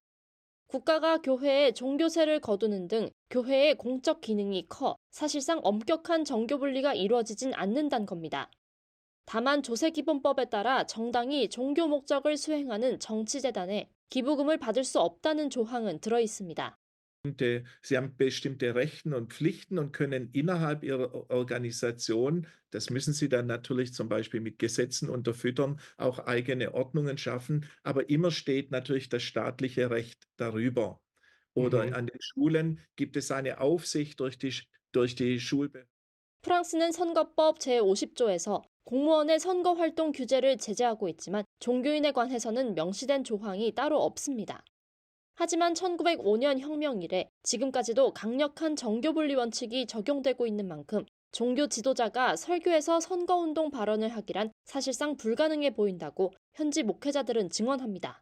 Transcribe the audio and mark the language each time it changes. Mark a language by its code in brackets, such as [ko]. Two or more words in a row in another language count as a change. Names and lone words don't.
[ko] 국가가 교회에 종교세를 거두는 등 교회의 공적 기능이 커 사실상 엄격한 정교 분리가 이루어지진 않는다는 겁니다. 다만 조세기본법에 따라 정당이 종교 목적을 수행하는 정치재단에 기부금을 받을 수 없다는 조항은 들어 있습니다. [de] Sie haben bestimmte Rechte und Pflichten und können innerhalb ihrer Organisation, das müssen sie dann natürlich zum Beispiel mit Gesetzen unterfüttern, auch eigene Ordnungen schaffen, aber immer steht natürlich das staatliche Recht darüber. Oder an den Schulen gibt es eine Aufsicht durch die Schulbehörden. [ko] 프랑스는 선거법 제50조에서 공무원의 선거 활동 규제를 제재하고 있지만 종교인에 관해서는 명시된 조항이 따로 없습니다. 하지만 1905년 혁명 이래 지금까지도 강력한 정교분리 원칙이 적용되고 있는 만큼 종교 지도자가 설교에서 선거운동 발언을 하기란 사실상 불가능해 보인다고 현지 목회자들은 증언합니다.